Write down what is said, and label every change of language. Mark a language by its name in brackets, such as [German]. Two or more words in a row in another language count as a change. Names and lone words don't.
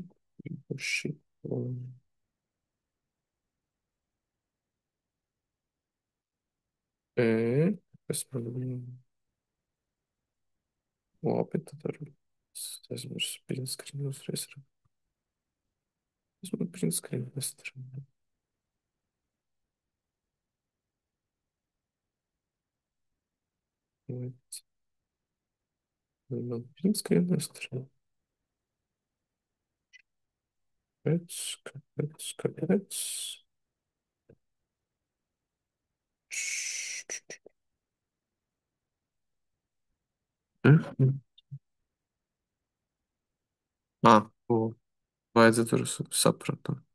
[Latvian] Šito. Kas man bija? Labi, tad ar aizmirsu [English] print screen [Latvian] uzreiz. Es man [English] print screen [Latvian] nestrādā. Man [English] print screen [Latvian] nestrādā. Kāpēc? Mhm. Vajadzētu tur sapratu.